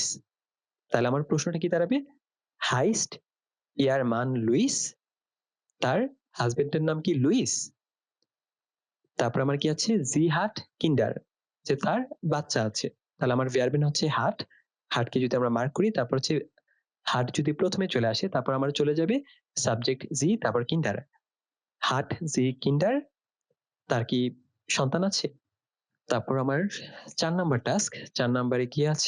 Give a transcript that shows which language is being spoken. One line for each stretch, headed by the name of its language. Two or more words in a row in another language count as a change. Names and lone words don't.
Bangla: তাহলে আমার প্রশ্নটা কি দাঁড়াবে?
German: heißt ihr Mann Luis,
Bangla: তার হাজবেন্ডের নাম কি লুইস। তারপর আমার কি আছে?
German: sie hat Kinder,
Bangla: যে তার বাচ্চা আছে। তাহলে আমার ভার্বেন হচ্ছে hat, হাটকে যদি আমরা মার্ক করি, তারপর হচ্ছে হাট যদি প্রথমে চলে আসে, তারপর আমার চলে যাবে সাবজেক্ট জি, তারপর কিন্ডার।
German: Hat sie Kinder,
Bangla: তার কি সন্তান আছে। তারপর আমার 4 নাম্বার টাস্ক, 4 নাম্বারে কি আছে?